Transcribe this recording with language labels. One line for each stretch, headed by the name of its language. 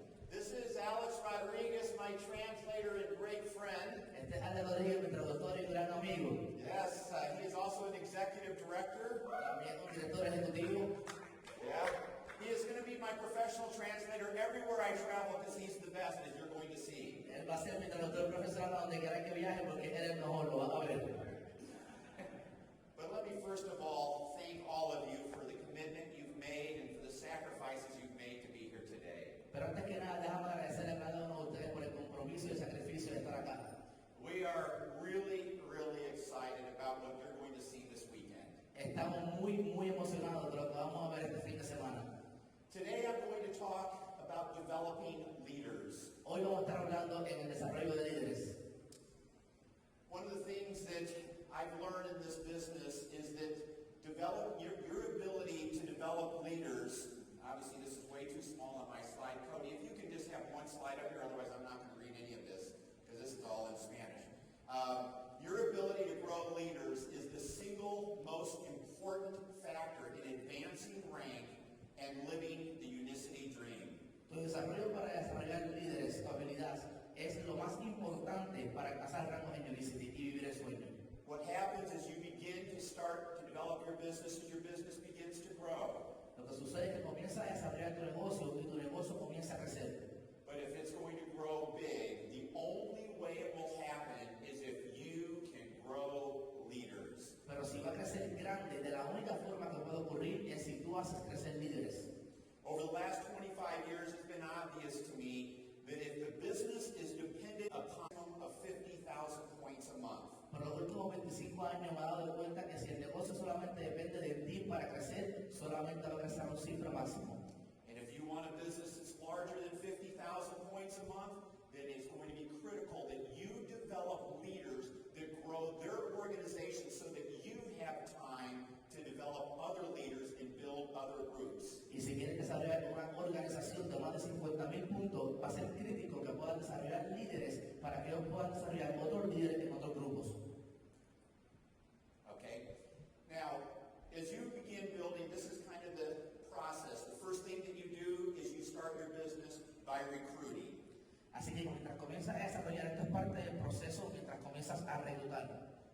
English: This is Alex Rodriguez, my translator and great friend.
Spanish: Este es Alex Rodríguez, mi traductor y gran amigo.
English: Yes, he is also an executive director.
Spanish: También un director ejecutivo.
English: Yeah. He is going to be my professional translator everywhere I travel because he's the best, as you're going to see.
Spanish: Él va a ser mi traductor profesional a donde quiera que viaje porque él es el mejor, lo van a ver.
English: But let me first of all thank all of you for the commitment you've made and for the sacrifices you've made to be here today.
Spanish: Pero antes que nada, déjame agradecerle a cada uno de ustedes por el compromiso y el sacrificio de estar acá.
English: We are really, really excited about what you're going to see this weekend.
Spanish: Estamos muy emocionados de lo que vamos a ver este fin de semana.
English: Today I'm going to talk about developing leaders.
Spanish: Hoy vamos a estar hablando en el desarrollo de líderes.
English: One of the things that I've learned in this business is that develop your ability to develop leaders. Obviously, this is way too small on my slide. Cody, if you can just have one slide up here, otherwise I'm not going to read any of this because this is all in Spanish. Your ability to grow leaders is the single most important factor in advancing rank and living the Unicity dream.
Spanish: Tu desarrollo para desarrollar líderes, tu habilidad, es lo más importante para alcanzar rangos en Unicity y vivir el sueño.
English: What happens is you begin to start to develop your business as your business begins to grow.
Spanish: Lo que sucede es que comienza a desarrollar tu negocio y tu negocio comienza a crecer.
English: But if it's going to grow big, the only way it will happen is if you can grow leaders.
Spanish: Pero si va a crecer grande, de la única forma que puede ocurrir es si tú haces crecer líderes.
English: Over the last 25 years, it's been obvious to me that if the business is dependent upon a 50,000 point
Spanish: últimos 25 años me he dado cuenta que si el negocio solamente depende de ti para crecer, solamente va a crecer a un cifra máximo.
English: And if you want a business that's larger than 50,000 points a month, then it's going to be critical that you develop leaders that grow their organization so that you have time to develop other leaders and build other groups.
Spanish: Y si quieres desarrollar una organización de más de 50,000 puntos, va a ser crítico que puedan desarrollar líderes para que ellos puedan desarrollar otros líderes en otros grupos.
English: Okay? Now, as you begin building, this is kind of the process. The first thing that you do is you start your business by recruiting.
Spanish: Así que mientras comienzas a desarrollar, esto es parte del proceso, mientras comienzas a reclutar.